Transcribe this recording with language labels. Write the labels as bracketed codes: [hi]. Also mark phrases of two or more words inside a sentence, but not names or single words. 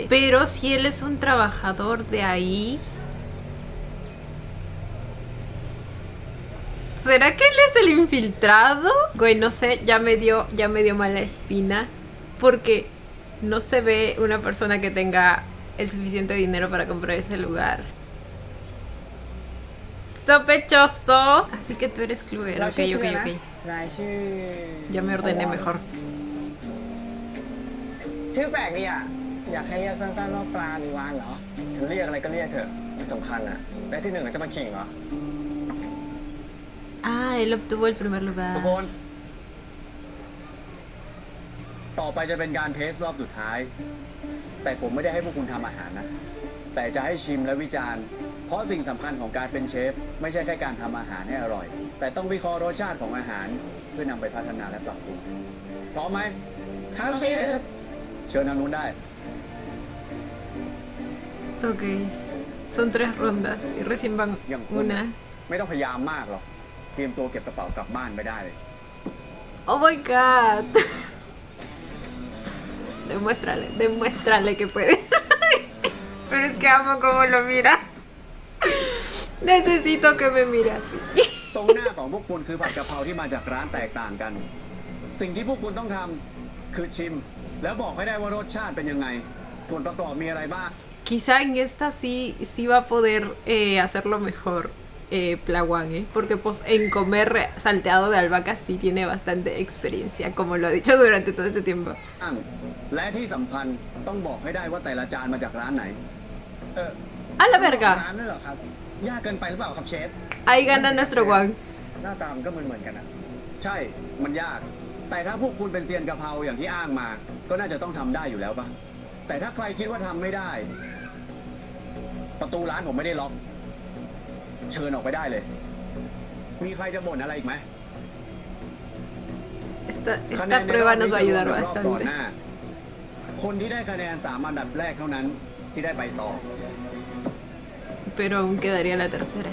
[es] Pero si él es un trabajador de ahí... ¿Será que él es el infiltrado? Güey, no sé, ya me dio mala espina. Porque no se ve una persona que tenga el suficiente dinero para comprar ese lugar. Sospechoso. Así que tú eres Clover. Ok. [th] นายชื่อ [es] Ya me ordené mejor. [th] ชื่อแปลกดีอ่ะอยากให้เรียกสั้นๆว่าปลาหรือวานเหรอถึงเรียกอะไรก็เรียกเถอะไม่สำคัญอ่ะได้ที่หนึ่งจะมาขิงเหรอ [es] Ah, él obtuvo el primer [th] ทุก [es] lugar. [th] คน ต่อไปจะเป็นการเทสรอบสุดท้าย แต่ผมไม่ได้ให้พวกคุณทำอาหารนะ แต่จะให้ชิมและวิจารณ์ เพราะสิ่งสำคัญของการเป็นเชฟไม่ใช่แค่การทำอาหารให้อร่อย แต่ต้องวิเคราะห์รสชาติของอาหารเพื่อนำไปพัฒนาและปรับปรุงพร้อมไหมครับเชฟเชิญทางนู้นได้ [es] Ok. Son 3 rondas y recién van [th] อย่างคุณ [es] una. [th] ไม่ต้องพยายามมากหรอก เตรียมตัวเก็บกระเป๋ากลับบ้านไปได้เลย [en] Oh my god. [es] Demuéstrale que puede. Pero es que amo cómo lo mira. Necesito que me mire así. [th] ตรงหน้าของพวกคุณคือผัดกะเพราที่มาจากร้านแตกต่างกัน สิ่งที่พวกคุณต้องทำคือชิม แล้วบอกให้ได้ว่ารสชาติเป็นยังไง ส่วนประกอบมีอะไรบ้าง [es] Quizá en esta sí va a poder hacerlo mejor Plawan, porque pues en comer salteado de albahaca sí tiene bastante experiencia, como lo ha dicho durante todo este tiempo. [th] และที่สำคัญต้องบอกให้ได้ว่าแต่ละจานมาจากร้านไหน [es] ¡A la verga! [th] ร้านด้วยเหรอครับ ยากเกินไปหรือเปล่าครับเชฟ [es] Ahí gana nuestro Wang. [th] หน้าตามันก็เหมือนกันนะใช่ มันยาก แต่ถ้าพวกคุณเป็นเซียนกะเพราอย่างที่อ้างมา ก็น่าจะต้องทำได้อยู่แล้วปะแต่ถ้าใครคิดว่าทำไม่ได้ ประตูร้านผมไม่ได้ล็อก เชิญออกไปได้เลย มีใครจะบ่นอะไรอีกไหม [es] Esta prueba nos va a ayudar [th] รอบก่อน [es] bastante. [th] หน้า คนที่ได้คะแนน3 อันดับแรกเท่านั้นที่ได้ไปต่อ [es] Pero aún quedaría la tercera.